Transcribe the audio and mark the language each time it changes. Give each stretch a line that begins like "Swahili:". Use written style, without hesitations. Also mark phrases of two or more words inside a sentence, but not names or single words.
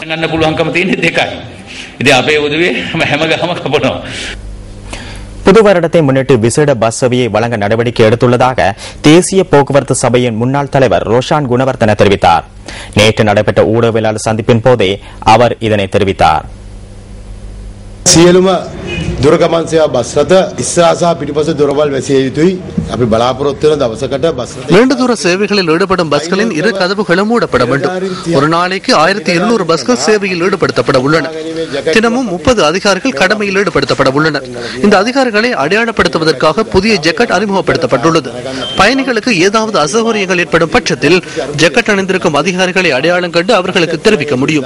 Tamil: புது வருடத்தை முன்னிட்டு விசேட பஸ் சேவையை வழங்க நடவடிக்கை எடுத்துள்ளதாக தேசிய போக்குவரத்து சபையின் முன்னாள் தலைவர் ரோஷான் குணவர்தன தெரிவித்தார். நேற்று நடைபெற்ற ஊடகவியலாளர் சந்திப்பின் போதே அவர் இதனை தெரிவித்தார்.
Sinhala: දුරගමන් සේවා බස් රථ ඉස්සරහ සහ පිටුපස දොරවල් වැසිය යුතුයි. අපි බලාපොරොත්තු වෙන දවසකට බස් රථ
Tamil: நீண்ட தூர சேவைகளில் ஈடுபடும் பஸ்களின் 2 கதவுகளும் மூடப்பட வேண்டும். ஒரு நாளைக்கு 1200 பஸ்கள் சேவையில் ஈடுபடுத்தப்பட உள்ளன. தினமும் 30 அதிகாரிகள் கடமையில் ஈடுபடுத்தப்பட உள்ளனர். இந்த அதிகாரிகளை அடையாளப்படுத்துவதற்காக புதிய ஜக்கெட் அறிமுகப்படுத்தப்பட்டுள்ளது. பயணிகளுக்கு ஏதாவது அசௌகரியங்கள் ஏற்படும் பட்சத்தில் ஜக்கெட் அணிந்திருக்கும் அதிகாரிகளை அடையாளம் கண்டு அவர்களுக்கு தெரிவிக்க முடியும்.